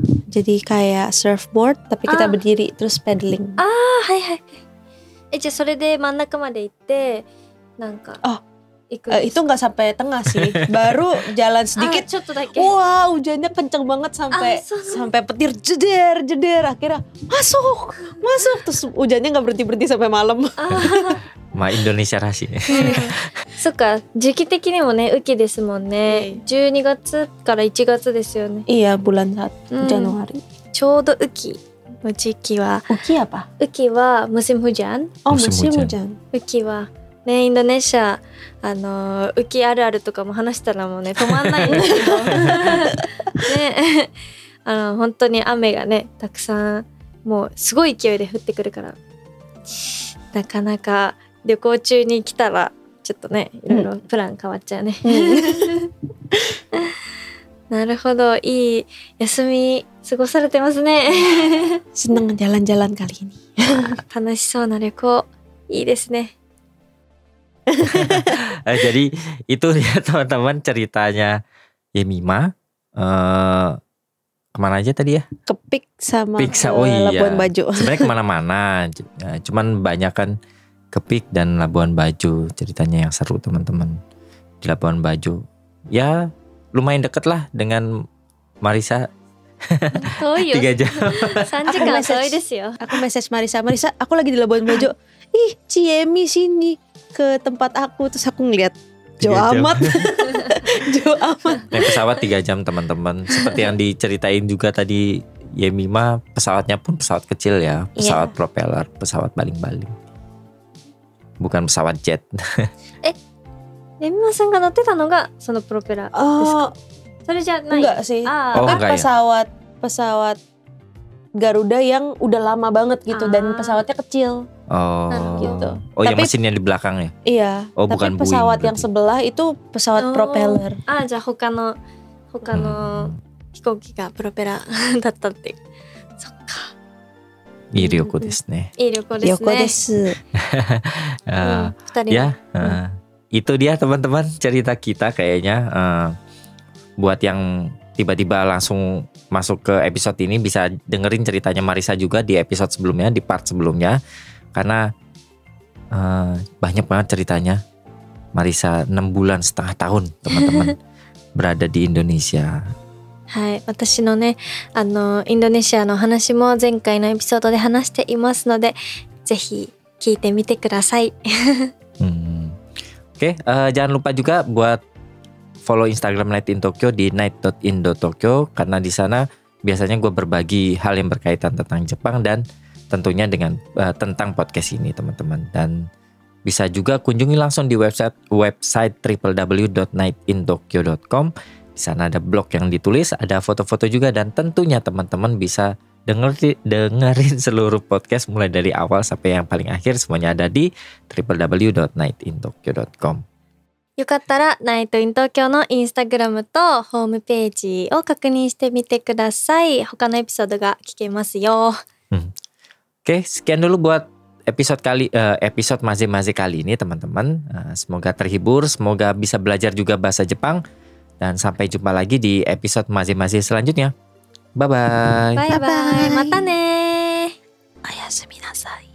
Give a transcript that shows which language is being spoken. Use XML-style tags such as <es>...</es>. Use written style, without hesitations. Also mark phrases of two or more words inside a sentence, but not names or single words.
<id>Jadi kayak surfboard tapi kita Ah. berdiri terus paddling.</id> <ja>はいはい。じゃあそれで真ん中まで行ってなんか行くんです</ja> <id>Itu nggak sampai tengah sih. Baru jalan あ sedikit.</id> <ja>ちょっとだけ。</ja> <id>Wah, hujannya kenceng banget sampai Ah, so- sampai petir jeder. Akhirnya masuk. Terus hujannya nggak berhenti sampai malam.</id> <ja>まあインドネシアらしいね。そっか、時期的にもね雨季ですもんね。12月から1月ですよね。</ja> <id>Iya, bulan 1 Januari.</id> <ja>ちょうど雨季の時期は</ja> <id>Uki apa?</id> <ja>雨季は</ja> <id>musim hujan。 Oh, Musim musim hujan. hujan.</id> <ja>雨季はね、インドネシア雨季あるあるとかも話したらもうね止まんないんですけどね、本当に雨がねたくさんもうすごい勢いで降ってくるからなかなか旅行中に来たらちょっとねいろいろプラン変わっちゃうね、なるほど、いい休み過ごされてますね。</ja> <id>Seneng jalan-jalan kali ini.</id> <ja>楽しそうな旅行いいですね。</ja> <id>Jadi itu dia teman-teman ceritanya Yemima. Kemana aja tadi ya? Kepik sama Pik oh iya. Labuan Bajo. Sebenarnya kemana-mana. Cuman banyak kan Kepik dan Labuan Bajo ceritanya yang seru teman-teman. Di Labuan Bajo ya lumayan deket lah dengan Marisa.</id> <ja>遠いよ。</ja> <id>3 jam.</id> <ja>3時間遠いですよ。</ja> <id>Aku message Marisa, aku lagi di Labuan Bajo. Ih, Ciemi sini ke tempat aku. Terus aku ngeliat jauh 3 jam. amat. Jauh amat. Naik pesawat 3 jam teman-teman. Seperti yang diceritain juga tadi Yemima, pesawatnya pun pesawat kecil ya. Pesawat propeller, pesawat baling-baling. Bukan pesawat jet.</id> <ja>レミマさんが乗ってたのがそのプロペラですか？ Oh, それじゃない。</ja> <id>enggak sih. Ah, Oh, Kan enggak ya? pesawat Garuda yang udah lama banget gitu dan pesawatnya kecil. Oh, Gitu. Oh ya, Tapi- mesinnya di belakang ya. Iya. Oh, tapi bukan Boeing pesawat yang berarti. sebelah itu pesawat propeller.</id> <ja>じゃあ他の飛行機がプロペラだったっていう。そっか。いい旅行ですね。いい旅行ですね。 Yoko desu. 二人</ja> <id>Ya, itu dia teman-teman cerita kita kayaknya. Buat yang tiba-tiba langsung masuk ke episode ini bisa dengerin ceritanya Marisa juga di episode sebelumnya, di part sebelumnya. Karena banyak banget ceritanya. Marisa 6 bulan setengah tahun teman-teman berada di Indonesia.</id> <ja>はい、私のね、インドネシアの話も前回のエピソードで話していますので、ぜひ聞いてみてください。</ja> <id>Oke, jangan lupa juga buat follow Instagram Night in Tokyo di night.indo.tokyo karena di sana biasanya gue berbagi hal yang berkaitan tentang Jepang dan tentunya dengan tentang podcast ini teman-teman. Dan bisa juga kunjungi langsung di website www.nightintokyo.com. Di sana ada blog yang ditulis, ada foto-foto juga dan tentunya teman-teman bisa dengerin seluruh podcast mulai dari awal sampai yang paling akhir, semuanya ada di www.nightintokyo.com.</id> <ja>よかったらナイトイン東京のインスタグラムとホームページを確認してみてください。他のエピソードが聞けますよ。</ja> <id>Oke, sekian dulu buat episode Maze-Maze kali ini teman-teman. Semoga terhibur, semoga bisa belajar juga bahasa Jepang. Dan sampai jumpa lagi di episode Maze-Maze selanjutnya.</id> <en>Bye-bye. Bye-bye.</en> <ja>またね。おやすみなさい。</ja>